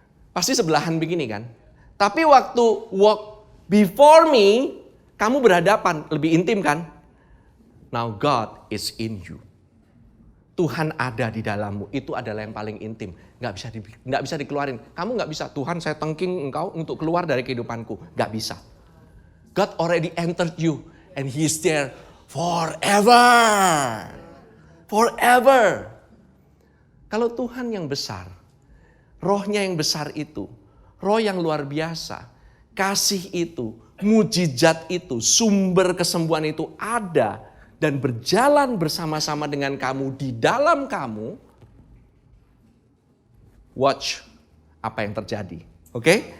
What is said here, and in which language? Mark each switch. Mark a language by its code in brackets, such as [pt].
[id] Pasti sebelahan begini kan? Tapi waktu [en] walk before me, [id] kamu berhadapan, lebih intim kan? [en] Now God is in you. [id] Tuhan ada di dalammu, itu adalah yang paling intim. Nggak bisa dikeluarin. Kamu nggak bisa, Tuhan saya tengking engkau untuk keluar dari kehidupanku. Nggak bisa. [en] God already entered you and He is there forever. Forever. [id] Kalau Tuhan yang besar, rohnya yang besar itu, roh yang luar biasa, kasih itu, mujizat itu, sumber kesembuhan itu ada dan berjalan bersama-sama dengan kamu di dalam kamu, watch apa yang terjadi. Oke?